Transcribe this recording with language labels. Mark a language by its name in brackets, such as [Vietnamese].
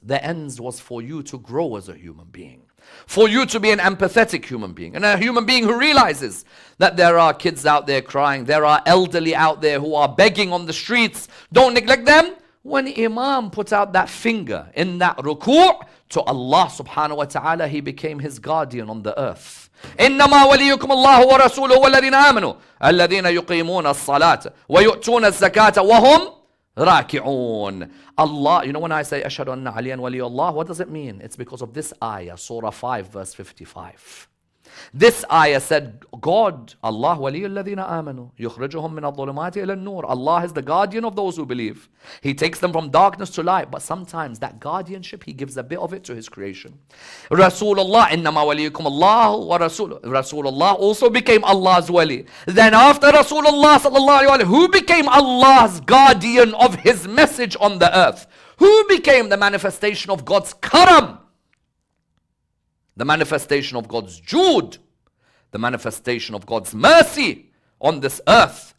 [English] The ends was for you to grow as a human being, for you to be an empathetic human being, and a human being who realizes that there are kids out there crying, there are elderly out there who are begging on the streets. Don't neglect them. When Imam put out that finger in that ruku' to Allah subhanahu wa ta'ala, he became his guardian on the earth. [Arabic] إنما وليكم الله ورسوله والذين آمنوا الذين يقيمون الصلاة ويؤتون الزكاة وهم راكعون. [English] Allah, you know when I say [Arabic] أشهد أن عليا ولي الله, [English] what does it mean? It's because of this ayah, Surah 5 verse 55. This ayah said, God, [Arabic] Allah ولي الذين آمنوا يخرجهم من الظلمات إلى النور. [English] Allah is the guardian of those who believe. He takes them from darkness to light. But sometimes that guardianship, He gives a bit of it to His creation. [Arabic] Rasulullah, إنما وليكم الله ورسوله. [English] Rasulullah also became Allah's wali. Then after Rasulullah sallallahu alaihi wasallam, who became Allah's guardian of His message on the earth? Who became the manifestation of God's karam? The manifestation of God's Jude, the manifestation of God's mercy on this earth.